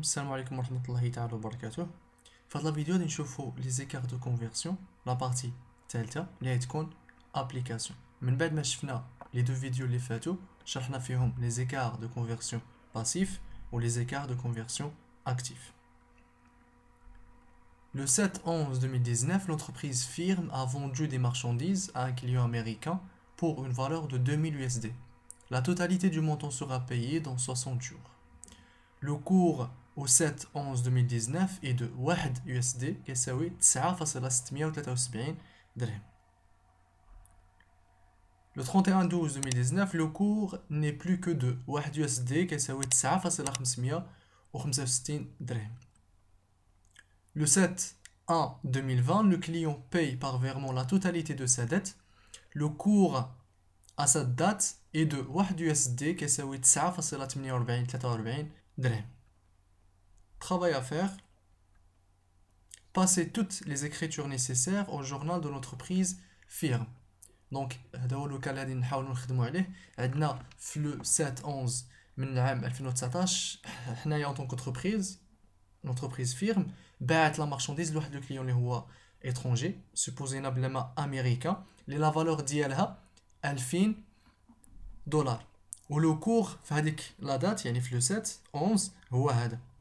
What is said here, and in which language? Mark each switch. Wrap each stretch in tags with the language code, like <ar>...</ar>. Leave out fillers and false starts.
<ar>السلام عليكم ورحمة الله تعالى وبركاته. في هذا الفيديو غادي نشوفو</ar> <fr>لي زيكار دو كونفيرسيون</fr> <ar>لا بارتي الثالثة اللي غتكون</ar> <fr>ابليكاسيون.</fr> <ar>من بعد ما شفنا لي دو فيديو اللي فاتو شرحنا فيهم</ar> <fr>لي زيكار دو كونفيرسيون باسيف</fr> <ar>و لي زيكار دو كونفيرسيون actif.</ar> <fr>Le 7/11/2019, l'entreprise Firm a vendu des marchandises à un client américain pour une valeur de 2000 USD. La totalité du montant sera payée dans 60 jours. Le cours au 7/11/2019 est de 1 USD</fr> <ar>كيساوي 9.673 درهم.</ar> <fr>Le 31/12/2019, le cours n'est plus que de 1 USD</fr> <ar>كيساوي 9.565 درهم.</ar> <fr>Le 7/1/2020, le client paye par virement la totalité de sa dette. Le cours à cette date est de 1 USD</fr> <ar>كيساوي 9.4843 درهم.</ar> <fr>Travail à faire. Passer toutes les écritures nécessaires au journal de l'entreprise Firm.</fr> <ar>Donc هذا هو الوكال اللي نحاولوا نخدموا عليه. عندنا في لو 7/11 من العام 2019 حنايا</ar> <fr>en tant qu'entreprise</fr> <ar>l'entreprise Firm باعت</ar> <fr>لا مارشانديز</fr> <ar>لواحد لو كليون اللي هو étranger supposéنا بلا américain اللي لا فالور ديالها $2000 ولو كور في هذيك لا دات يعني في لو 7/11 هو هذا.</ar>